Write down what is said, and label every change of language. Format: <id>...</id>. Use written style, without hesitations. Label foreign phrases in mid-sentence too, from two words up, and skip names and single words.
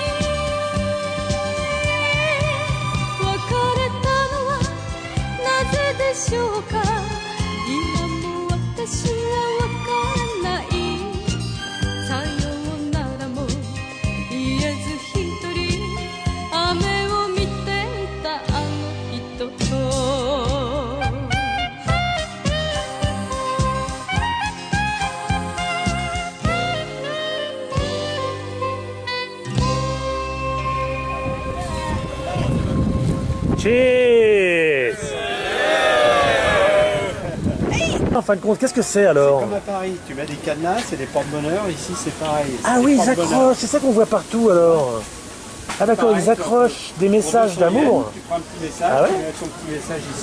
<ja>別れたのはなぜでしょうか今も私はわからないさようならも言えず一人雨を見ていたあの人と</ja> <fr>Cheers! En fin de compte, qu'est-ce que c'est alors? Comme à Paris, tu mets des cadenas, c'est des porte-bonheur. Ici, c'est pareil. Ah c'est oui, des ils porte-bonheur. accrochent, c'est ça qu'on voit partout alors. Ah d'accord, Pareil, ils accrochent des messages Pour 200 d'amour. yens, Tu prends un petit message, Ah ouais tu mets ton petit message ici.</fr>